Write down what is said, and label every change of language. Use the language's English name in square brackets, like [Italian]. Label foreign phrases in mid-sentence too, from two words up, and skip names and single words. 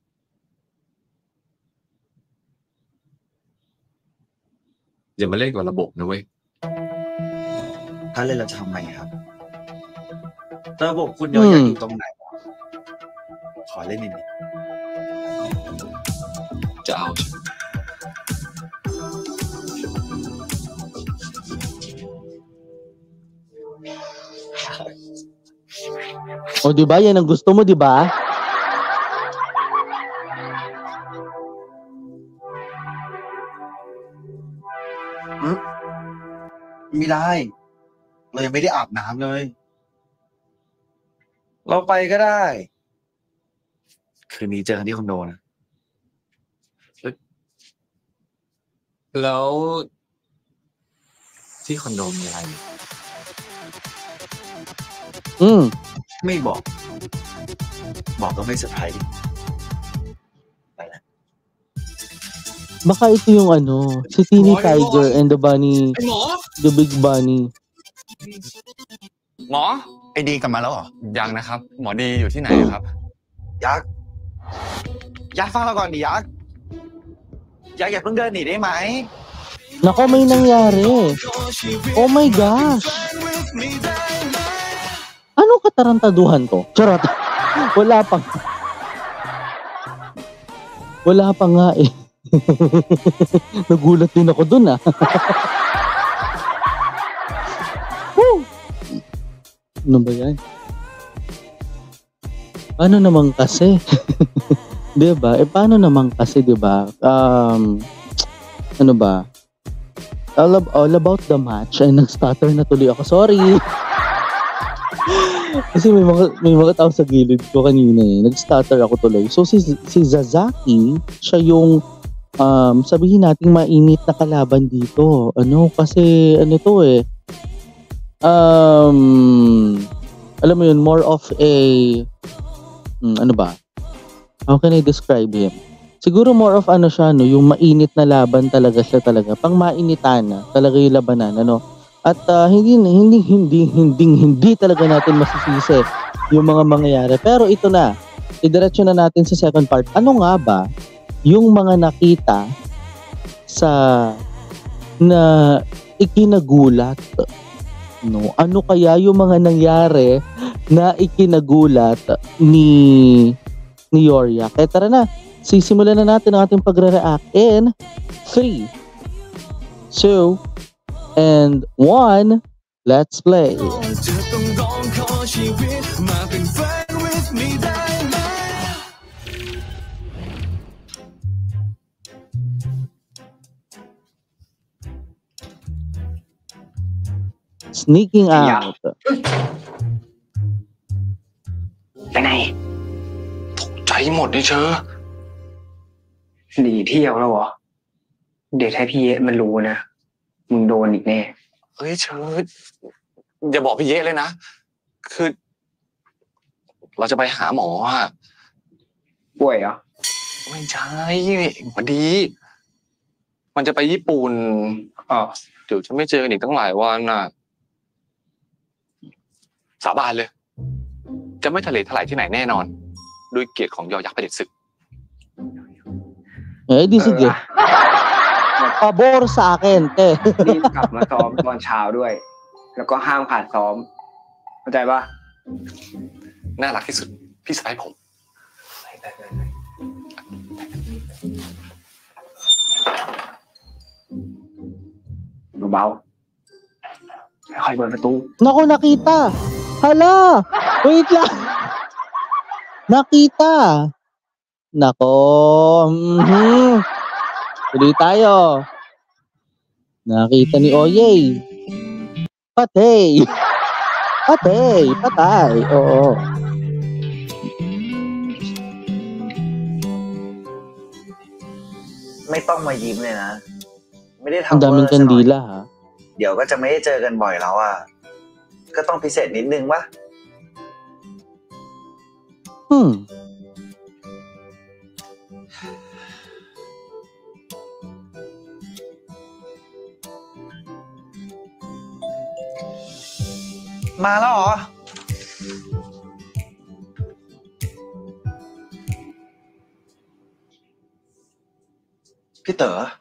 [Thai] อย่ามาเล่นกับระบบนะเว้ย ถ้าเล่นเราจะทำไงครับ ระบบคุณอยากอยู่ตรงไหน ขอเล่นนิดนึง จะเอา [Filipino] O, di ba? Yan ang gusto mo, di ba? [Thai] ไม่ได้ เรายังไม่ได้อาบน้ำเลย เราไปก็ได้ คืนนี้เจอกันที่คอนโดนะ แล้วที่คอนโดมีอะไร ไม่บอก บอกก็ไม่เซอร์ไพรส์ดิ ไปแล้ว [Filipino] Baka ito yung ano, si Teeny Tiger [English] and the bunny, [Thai] ไอหมอ [English] the big bunny. [Thai] หมอ ไอ้ดีกลับมาแล้วเหรอ ยังนะครับ หมอดีอยู่ที่ไหนครับ ยักษ์ยักษ์ฟังเราก่อนดิยักษ์ยักษ์อย่าเพิ่งเดินหนีได้ไหม [Filipino] Nako, may nangyari. [English] Oh my gosh. [Filipino] Ano katarantaduhan to? Charot. Wala pa. Wala pa nga eh. Nagulat din ako dun ah. Woo! Ano ba yan? Paano naman kasi? Diba? Paano naman kasi, diba? Ano ba? [English] All about the match. [Filipino] Ay, nag-stutter na tuloy ako. Sorry. Kasi may mga tao sa gilid ko kanina eh. Nag-stutter ako tuloy. So, si Zazaki, siya yung sabihin natin mainit na kalaban dito. Kasi ano to eh. Alam mo yun, [English] more of [Filipino] a ano ba? [English] How can I describe him? [Filipino] Siguro [English] more of [Filipino] siya, yung mainit na laban talaga siya talaga. Pang mainitan na talaga yung labanan, At hindi talaga natin masisisi yung mga mangyayari. Pero ito na, idiretso na natin sa [English] second part. [Filipino] Ano nga ba yung mga nakita na ikinagulat? Ano kaya yung mga nangyari na ikinagulat ni Yorya? Kaya tara na, sisimulan na natin ang ating pagre-react [English] in 3, 2, and 1. Let's play. Sneaking out. [Thai] ไปไหน ใจหมดเลยเชอ หนีเที่ยวแล้วเหรอ เดี๋ยวถ้าพี่เอ๊ะมันรู้นะ มึงโดนอีกแน่ เฮ้ยเชออย่าบอกพี่เยะเลยนะ คือ เราจะไปหาหมออ่ะ ป่วยเหรอ ไม่ใช่หมอดี มันจะไปญี่ปุ่น อ๋อ เดี๋ยวจะไม่เจอกันอีกตั้งหลายวันน่ะ สาบานเลย จะไม่ทะเลถลายที่ไหนแน่นอน ด้วยเกียรติของยอยักษ์เผด็จศึก [Filipino] Di sige. Pabor sa akin, te. [Thai] รีบกลับมาซ้อมตอนเช้าด้วย แล้วก็ห้ามขาดซ้อม เข้าใจปะ น่ารักที่สุด พี่สะใภ้ผม เบาๆค่อยๆเปิดประตู [Filipino] Naku, nakita. Hala. Wait lang. Nakita. Nako. Tuloy tayo. Nakita ni Oyey. Patay. Patay. Oo. [Thai] ไม่ต้องมายิ้มเลยนะ ไม่ได้ [Filipino] Ang [Thai] ทำเวอ [Filipino] daming [Thai] ร์ซะหน่อย [Filipino] kandila ha. [Thai] เดี๋ยวก็จะไม่ได้เจอกันบ่อยแล้วอ่ะ ก็ต้องพิเศษนิดนึงวะ มาแล้วเหรอ พี่เต๋อ